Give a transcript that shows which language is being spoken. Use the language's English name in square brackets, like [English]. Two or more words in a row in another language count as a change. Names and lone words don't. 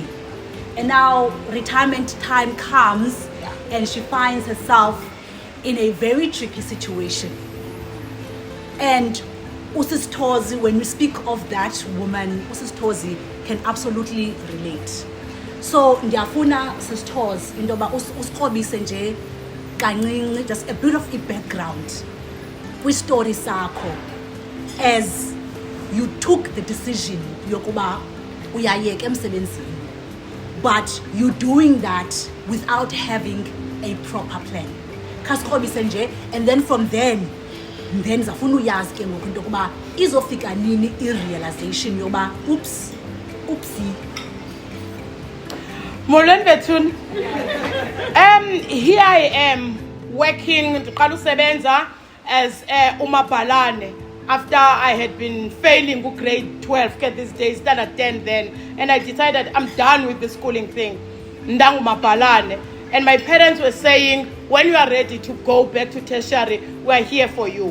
[English] And now retirement time comes and she finds herself in a very tricky situation. And Usis Tozi, when we speak of that woman, Usis Tozi can absolutely relate. [Xhosa] So ndiyafuna Sis Tozi indoba usikhobise nje kancinci, [English] just a bit of a background [Xhosa] kwi-story sakho [English] as you took the decision [Xhosa] yokuba uyayeka emsebenzini, [English] but you doing that without having a proper plan. [Xhosa] Khasikhobise nje, [English] and then from then [Xhosa] zafuna uyazi ke ngoku into yokuba izofika nini i-realization yoba oopsie. Molweni bethuni. [English] Here I am working, [Xhosa] ndiqala usebenza [English] as umabhalane after I had been failing grade 12 at this day, standard 10 then, and I decided I'm done with the schooling thing. [Xhosa] Ndangu mabhalane. [English] And my parents were saying, when you are ready to go back to tertiary, we're here for you.